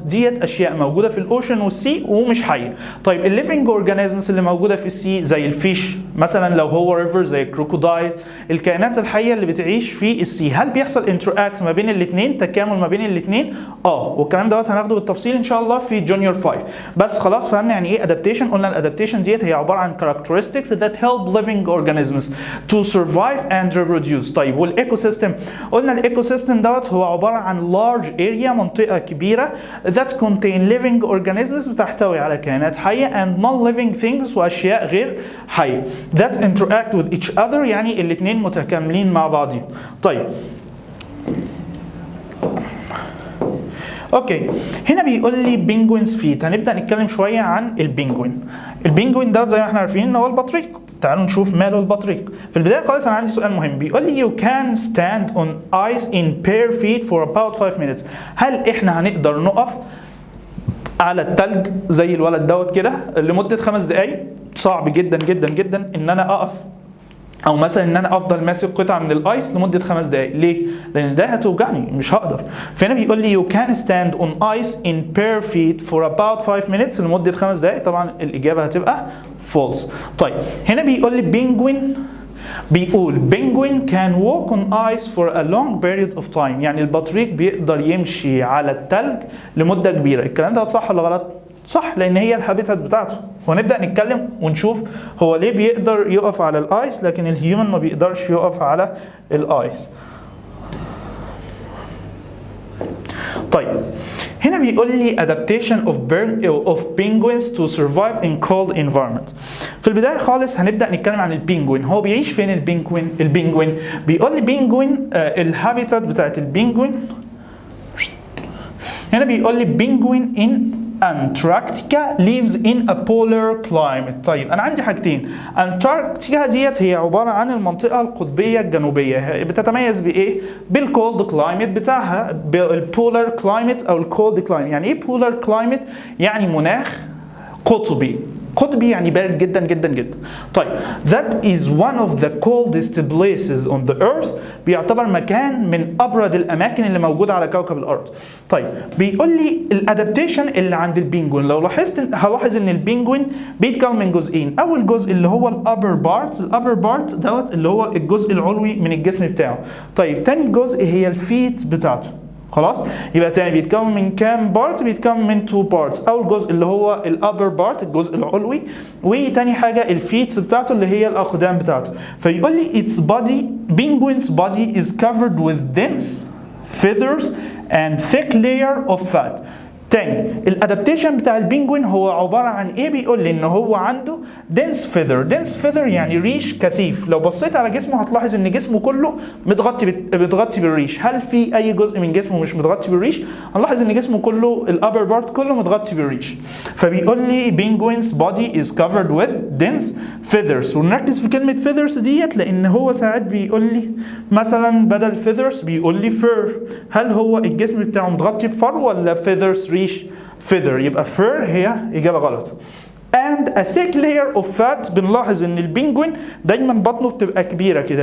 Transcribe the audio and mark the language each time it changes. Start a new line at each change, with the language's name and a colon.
Arabic: ديت اشياء موجوده في الاوشن والسي ومش حيه. طيب الليفنج اورجانيزمز اللي موجوده في السي زي الفيش، مثلا لو هو ريفر زي الكروكودايل. الكائنات الحيه اللي بتعيش في السي، هل بيحصل انتراكت ما بين الاثنين، تكامل ما بين الاثنين؟ والكلام دوت هناخده بالتفصيل ان شاء الله في جونيور 5. بس خلاص فهمنا يعني ايه adaptation. قلنا الادابتيشن ديت هي عباره عن
English: characteristics that help living organisms to survive and reproduce.
Arabic: طيب والايكو سيستم؟ قلنا الايكو سيستم دوت هو عباره عن
English: large area،
Arabic: منطقه كبيره
English: that contain living organisms،
Arabic: بتحتوي على كائنات حيه
English: and non-living things،
Arabic: واشياء غير حيه
English: that interact with each other،
Arabic: يعني الاثنين متكاملين مع بعضهم. طيب اوكي هنا بيقول لي بينجوينز فيت. هنبدا نتكلم شويه عن البينجوين. البينجوين ده زي ما احنا عارفين ان هو البطريق. تعالوا نشوف ماله البطريق. في البدايه خالص انا عندي سؤال مهم. بيقول لي
English: you can stand on ice in bare feet for about 5 minutes.
Arabic: هل احنا هنقدر نقف على التلج زي الولد دوت كده لمده 5 دقائق؟ صعب جدا جدا جدا ان انا اقف، او مثلا ان انا افضل ماسك قطعه من الايس لمده 5 دقائق. ليه؟ لان ده هتوجعني، مش هقدر. فهنا بيقول لي
English: you can stand on ice in bare feet for about 5 minutes
Arabic: لمده 5 دقائق. طبعا الاجابه هتبقى false. طيب هنا بيقول لي بينجوين، بيقول
English: penguin can walk on ice for a long period of time.
Arabic: يعني البطريق بيقدر يمشي على التلج لمده كبيره. الكلام ده صح ولا غلط؟ صح، لان هي الهابيتات بتاعته. ونبدا نتكلم ونشوف هو ليه بيقدر يقف على الايس لكن الهيومن ما بيقدرش يقف على الايس. طيب هنا بيقول لي
English: adaptation of penguins to survive in cold environment.
Arabic: في البدايه خالص هنبدا نتكلم عن البينجوين. هو بيعيش فين البينجوين؟ بيقول لي بينجوين الهابيتات بتاعت البينجوين. هنا بيقول لي بينجوين
English: in Antarctica lives in a polar climate.
Arabic: طيب أنا عندي حاجتين. أنتاركتيكا ديت هي عبارة عن المنطقة القطبية الجنوبية، بتتميز بإيه؟ بالكولد كلايمت بتاعها، بالبولار كلايمت أو الكولد كلايمت. يعني إيه بولار كلايمت؟ يعني مناخ قطبي. قطبي يعني بارد جدا جدا جدا. طيب
English: that is one of the coldest places on the earth،
Arabic: بيعتبر مكان من ابرد الاماكن اللي موجوده على كوكب الارض. طيب بيقول لي الادابتيشن اللي عند البينجوين، لو لاحظت هلاحظ ان البينجوين بيتكون من جزئين. اول جزء اللي هو الابر بارت، الابر بارت دوت اللي هو الجزء العلوي من الجسم بتاعه. طيب تاني جزء هي الفيت بتاعته. خلاص، يبقى تاني بيتكون من كام بارت؟ بيتكون من 2 بارتس. اول جزء اللي هو الابر بارت الجزء العلوي، وتاني حاجه الفيتس بتاعته اللي هي الاقدام بتاعته. فيقول لي
English: its body penguin's body is covered with dense feathers and thick layer of fat.
Arabic: تاني الادابتيشن بتاع البينجوين هو عباره عن ايه؟ بيقول لي ان هو عنده
English: dense feather
Arabic: يعني ريش كثيف. لو بصيت على جسمه هتلاحظ ان جسمه كله متغطي بالريش. هل في اي جزء من جسمه مش متغطي بالريش؟ هنلاحظ ان جسمه كله الابر بارت كله متغطي بالريش. فبيقول لي
English: penguin's body is covered with dense feathers.
Arabic: ونركز في كلمه feathers ديت لان هو ساعات بيقول لي مثلا بدل feathers بيقول لي fur. هل هو الجسم بتاعه متغطي بفر ولا feathers ريش؟ feather. يبقى fur هي إجابة غلط.
English: and a thick layer of fat.
Arabic: بنلاحظ ان البينجوين دايما بطنه بتبقى كبيرة كده.